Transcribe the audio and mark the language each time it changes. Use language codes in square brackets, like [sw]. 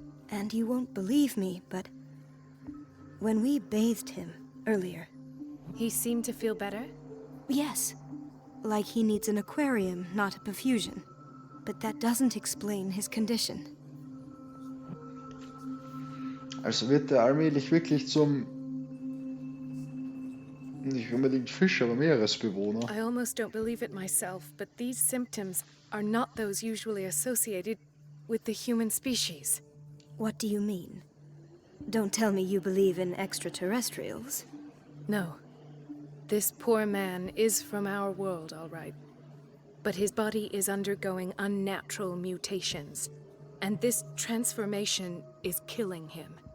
[en] And you won't believe me, but when we bathed him earlier... He seemed to feel better? Yes. Like he needs an aquarium, not a perfusion. But that doesn't explain his condition. [de] Also wird er allmählich wirklich zum... nicht unbedingt Fisch, aber Meeresbewohner. [en] I almost don't believe it myself, but these symptoms are not those usually associated with the human species. What do you mean? Don't tell me you believe in extraterrestrials. No. This poor man is from our world, all right. But his body is undergoing unnatural mutations, and this transformation is killing him.